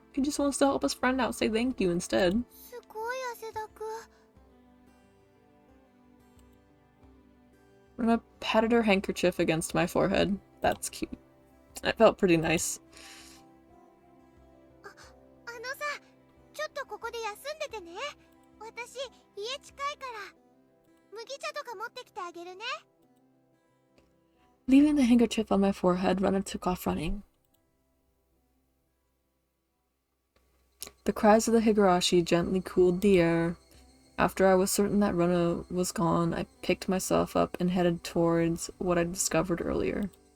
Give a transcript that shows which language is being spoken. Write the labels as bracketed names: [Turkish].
[English] He just wants to help his friend out. Say thank you instead. [Japanese] すごい汗だく。 [English] Rena patted her handkerchief against my forehead. That's cute. It felt pretty nice. [Japanese] あのさ、ちょっとここで休んでてね。私、家近いから。無麦茶とか持ってきてあげるね。 [English] Leaving the handkerchief on my forehead, Rena took off running. The cries of the Higurashi gently cooled the air. After I was certain that Rena was gone, I picked myself up and headed towards what I discovered earlier.